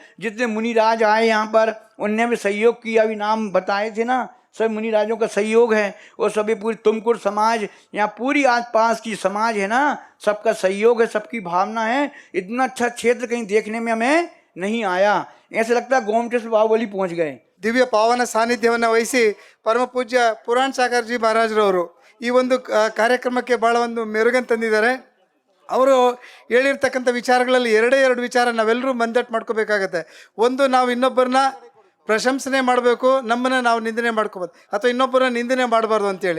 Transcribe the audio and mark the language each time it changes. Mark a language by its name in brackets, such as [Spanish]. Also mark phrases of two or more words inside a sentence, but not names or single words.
[Hindi] जितने मुनिराज आए यहाँ पर उनने भी सहयोग किया, अभी नाम बताए थे ना, सब मुनिराजों का सहयोग है। और सभी पूरी तुमकुर समाज, यहाँ पूरी आसपास की समाज है ना, सबका सहयोग है, सबकी भावना है। इतना अच्छा क्षेत्र कहीं देखने में हमें नहीं आया। ऐसे लगता है गोमटेश्वर से बाहुबली पहुँच गए। [Kannada] ದಿವ್ಯ ಪಾವನ ಸಾನ್ನಿಧ್ಯವನ್ನು ವಹಿಸಿ ಪರಮ ಪೂಜ್ಯ ಪುರಾಣ ಸಾಗರ್ಜಿ ಮಹಾರಾಜರವರು ಈ ಒಂದು ಕಾರ್ಯಕ್ರಮಕ್ಕೆ ಭಾಳ ಒಂದು ಮೆರುಗನ್ನು ತಂದಿದ್ದಾರೆ. ಅವರು ಹೇಳಿರ್ತಕ್ಕಂಥ ವಿಚಾರಗಳಲ್ಲಿ ಎರಡು ವಿಚಾರ ನಾವೆಲ್ಲರೂ ಮಂದಟ್ಟು ಮಾಡ್ಕೋಬೇಕಾಗತ್ತೆ. ಒಂದು, ನಾವು ಇನ್ನೊಬ್ಬರನ್ನ ಪ್ರಶಂಸನೆ ಮಾಡಬೇಕು, ನಮ್ಮನ್ನು ನಾವು ನಿಂದನೆ ಮಾಡ್ಕೋಬೋದು, ಅಥವಾ ಇನ್ನೊಬ್ಬರನ್ನ ನಿಂದನೆ ಮಾಡಬಾರ್ದು ಅಂತೇಳಿ.